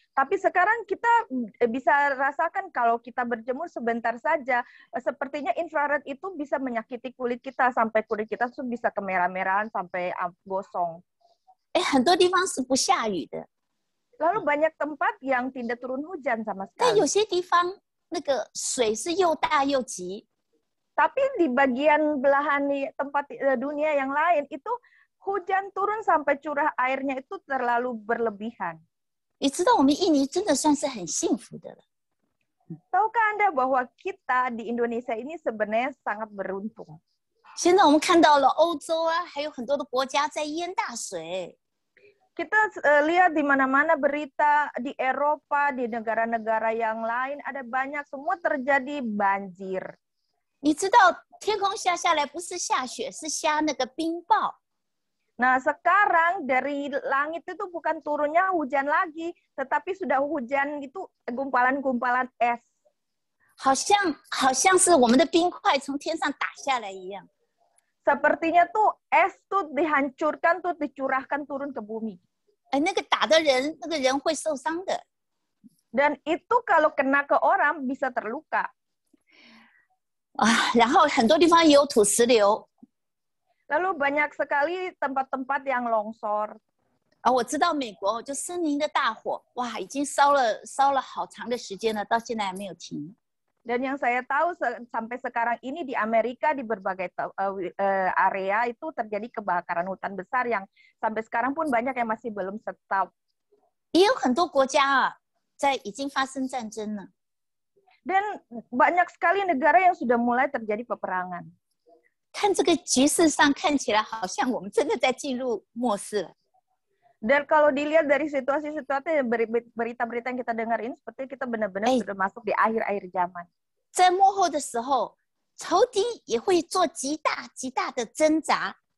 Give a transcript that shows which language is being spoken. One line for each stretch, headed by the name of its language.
Indonesian: Tapi sekarang kita bisa rasakan kalau kita berjemur sebentar saja, sepertinya infrared itu bisa menyakiti kulit kita sampai kulit kita tuh bisa kemerah-merahan sampai gosong.
Chinese: 很多地方是不下雨的，
Indonesian: Lalu banyak tempat yang tidak turun hujan sama
Chinese: 但
Indonesian: sekali.
Chinese: 有些地方那个水是又大又急。
Indonesian: Tapi di bagian belahan tempat dunia yang lain itu hujan turun sampai curah airnya itu terlalu berlebihan.
Chinese: 你知道我们印尼真的算是很幸福的了。
Indonesian: Tahukah Anda bahwa kita di Indonesia ini sebenarnya sangat beruntung?
Chinese: 现在我们看到了欧洲啊，还有很多的国家在淹大水。
Indonesian: Kita lihat di mana-mana berita di Eropa, di negara-negara yang lain ada banyak semua terjadi banjir.
Chinese: 你知道天空下来不是下雪，是下那个冰雹。
Indonesian: Nah, sekarang dari langit itu bukan turunnya hujan lagi, tetapi sudah hujan itu gumpalan-gumpalan es.
Chinese: 好像是我们的冰块从天上打下来一样。
Indonesian: Sepertinya tuh es tuh dihancurkan tuh dicurahkan turun ke bumi.
Chinese: 那个打的人，那个人会受伤的。
Indonesian: Dan itu kalau kena ke orang bisa terluka.
Chinese: 然后很多地方也有土石流。
Indonesian: Lalu banyak sekali tempat-tempat yang longsor.
Chinese: 我知道美国就森林的大火，哇，已经烧了好长的时间了，到现在还没有停。
Indonesian: Dan yang saya tahu sampai sekarang ini di Amerika di berbagai area itu terjadi kebakaran hutan besar yang sampai sekarang pun banyak yang masih belum stop.
Chinese: 也有很多国家已经发生战争了。
Indonesian: Dan banyak sekali negara yang sudah mulai terjadi peperangan.
Chinese: 看这个局势上看起来好像我们真的在进入末世了。
Indonesian: Dan kalau dilihat dari situasi-situasi berita-berita yang kita dengar ini seperti kita benar-benar sudah masuk di akhir-akhir zaman.
Chinese: 在末后的时候，仇敌也会做极大的挣扎。